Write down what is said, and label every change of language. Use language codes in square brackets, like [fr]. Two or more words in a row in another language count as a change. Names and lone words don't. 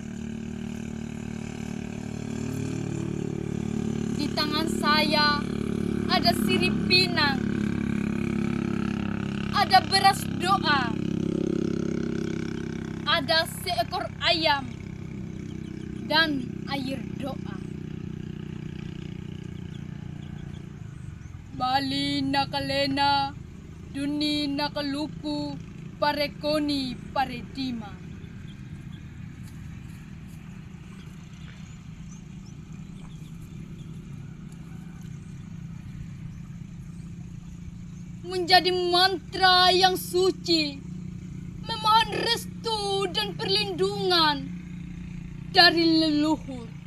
[id] Di tangan saya ada sirip pinang, ada beras doa, ada seekor ayam, dan air doa. [ban] Bali nakalena, duni nakaluku, parekoni paredima. [id] Menjadi mantra yang suci, memohon restu dan perlindungan dari leluhur.